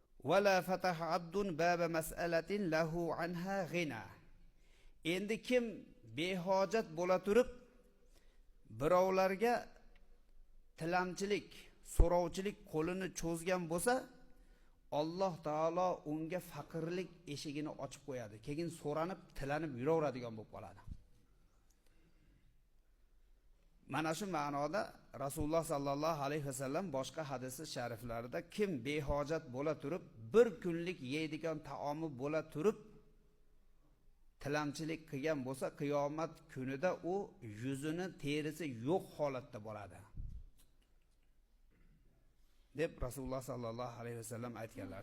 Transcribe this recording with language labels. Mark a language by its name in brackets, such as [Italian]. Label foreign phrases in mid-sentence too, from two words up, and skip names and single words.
[Arabic] ولا فتح عبد باب مسألة له عنها غنى. [Uzbek] Endi kim behojat bo'la turib birovlarga tilamchilik, so'rovchilik qo'lini cho'zgan bo'lsa, Alloh taolo unga faqirlik eshigini ochib qo'yadi. Keyin so'ranib, tilanib yuraveradigan bo'lib qoladi. Mana shu ma'noda Rasululloh [Arabic] صلى الله عليه وسلم [Uzbek] boshqa hadis shariflarida kim behojat bo'la turib, bir kunlik yeydigan taomi bo'la turib tilamchilik qilgan bo'lsa, qiyomat kunida u yuzini terisi yo'q holatda bo'ladi deb Rasululloh [Arabic] صلى الله عليه وسلم [Uzbek] aytganlar.